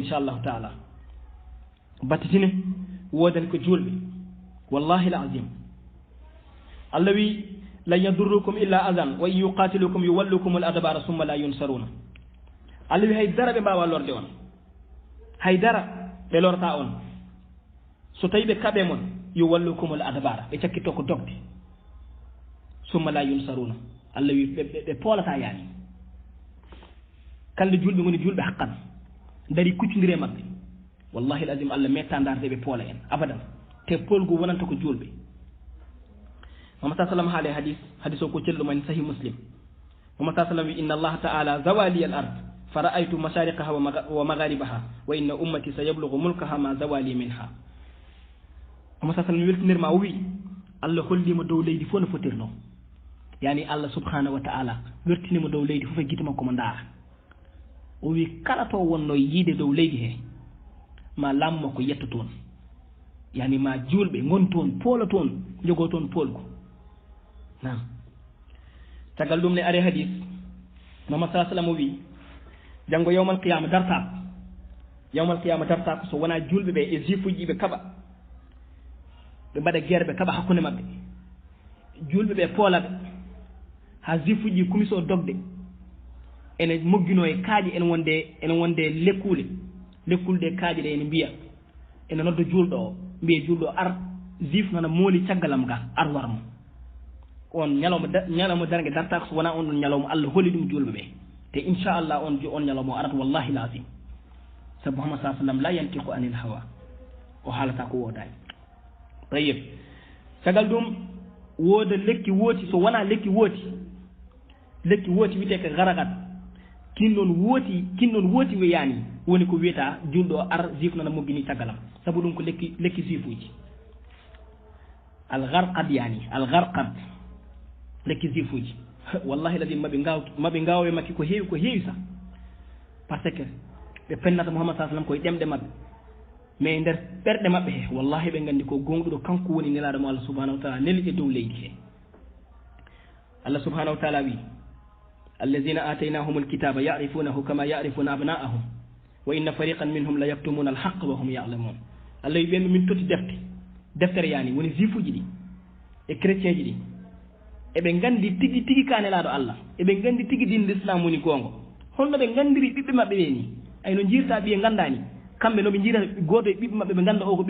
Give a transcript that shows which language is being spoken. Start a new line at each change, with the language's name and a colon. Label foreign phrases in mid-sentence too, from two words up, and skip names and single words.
Arabic: إن شاء الله تعالى
Fula: battitine wodani ko julɓe
Arabic: والله العظيم
Fula: Allah wi
Arabic: لن يضروكم إلا أذى وإن يقاتلوكم يولوكم الأدبار ثم لا ينصرون
Fula: Allah wi haydara ɓe mbawa lorde on haydara ɓe lorta on so tawi ɓe kaɓe mon
Arabic: يولوكم الأدبار
Fula: ɓe cakkitto ko dogde
Arabic: ثم لا ينصرون
Fula: Allah wi ɓe poolata yaani kamɓe julɓe goni julɓe haqqan dari kuccodire maɓɓe
Arabic: والله العظيم
Fula: Allah metta darde ɓe poola en abadan te polgu wonanta ko julɓe Muhammad sallam haale hadis o ko celluɗuman sahih muslim Muhammad sallam wi
Arabic: إن الله تعالى زوى لي الأرض فرأيت مشارقها ومغاربها وإن أمتي سيبلغ ملكها ما زوي لي منها
Fula: Muhammad sallam weltinirma o wi Allah hollima dow leydi fof no fotirno yani Allah
Arabic: سبحانه وتعالى
Fula: wertinima dow leydi fof e guite makko mo ndaara o wi kala to wonno yiide dow leydi he ma lammo makko yetta toon yani ma julɓe gon toon poola toon jogo toon poolgo nam tagal ɗum ne ari hadis Muhammad
Arabic: صلى الله عليه وسلم
Fula: o wi janngo
Arabic: يوم القيامة
Fula: darta
Arabic: يوم القيامة
Fula: darta ko so wona julɓe ɓe e juif uji ɓe kaɓa ɓe mbaɗa guerre ɓe kaɓa hakkunde maɓɓe julɓe ɓe poolaɓe ha juif uji kumiso dogde ene moggino e kaaƴe ene wonde lekkulde kaaƴe ɗe ene mbiya ene nodda julɗo o mbiye julɗo o ar juif nana mooli caggalam ga ar warmo on ñalawma dargue darta ko so wona on ɗon ñalawma Allah holi ɗum julɓe ɓe te inchallah on ñalawma o arata
Arabic: والله العظيم
Fula: sabu Muhammad sa sallam
Arabic: لا ينطق عن الهوى
Fula: o haalata ko wodani tayib sagal ɗum wooda lekki wooti so wona lekki wooti wiyete ko garagat kinnon wooti weyani woni ko wiyeta julɗo ar juif nana moggini caggalam sabu ɗum ko lekki juif uji algarqad lekki juif uji wallahi ladi maɓe gawe makki ko heewi sa
French: par ce que
Fula: ɓe pennata Muhammad sa sallam koye ɗemɗe maɓɓe mais nder ɓerɗe maɓɓe he wallahi ɓe gandi ko gonɗuɗo kanko woni nelaɗo mo Allah
Arabic: سبحانه وتعالى
Fula: neli e dow leydi he Allah
Arabic: سبحانه وتعالى
Fula: wi
Arabic: الذين آتيناهم الكتاب يعرفونه كما يعرفون أبناءهم وإن فريقا منهم ليكتمون الحق وهم يعلمون
Fula: Allah wi ɓen min toti deftere yani woni juif uji ɗi e chrétien ji ɗi eɓe gandi tigi ka nelaɗo Allah eɓe gandi tigi din l'islam woni gongo holno ɓe gandiri ɓiɓɓe maɓɓe ɓe ni ayno jirta ɓiye gandani kamɓe noɓe jiira goto e ɓiɓɓe maɓɓe ɓe ganda o ko